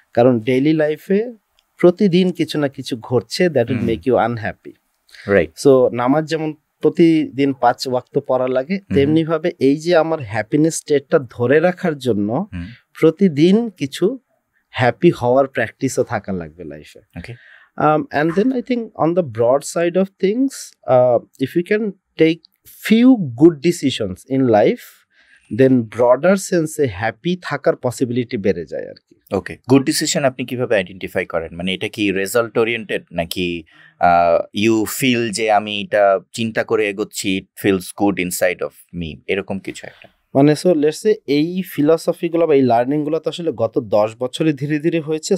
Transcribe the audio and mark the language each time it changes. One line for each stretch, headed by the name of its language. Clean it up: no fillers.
Bangla: কারণ ডেইলি লাইফে প্রতিদিন কিছু না কিছু ঘটছে
English: That will make you unhappy, right?
Bangla: So নামাজ যেমন প্রতিদিন 5 ওয়াক্ত পড়া লাগে, তেমনি ভাবে এই যে আমার হ্যাপিনেস স্টেটটা ধরে রাখার জন্য প্রতিদিন কিছু হ্যাপি হওয়ার প্র্যাকটিসও থাকা লাগবে লাইফে।
English: Okay. And then I think on the broad side of things, if you can take few good decisions in life, then broader sense
Bangla: A happy থাকার পসিবিলিটি বেড়ে যায় আর কি। ওকে, গুড ডিসিশন আপনি কিভাবে আইডেন্টিফাই করেন? মানে এটা কি রেজাল্ট ওরিয়েন্টেড নাকি ইউ ফিল যে আমি এটা চিন্তা করে এগোচ্ছি,
English: it feels good inside of me,
Bangla: এরকম কিছু একটা? মানে
English: so let's say
Bangla: এই ফিলসফিগুলো বা এই লার্নিংগুলো তো আসলে গত 10 বছরে ধীরে ধীরে হয়েছে।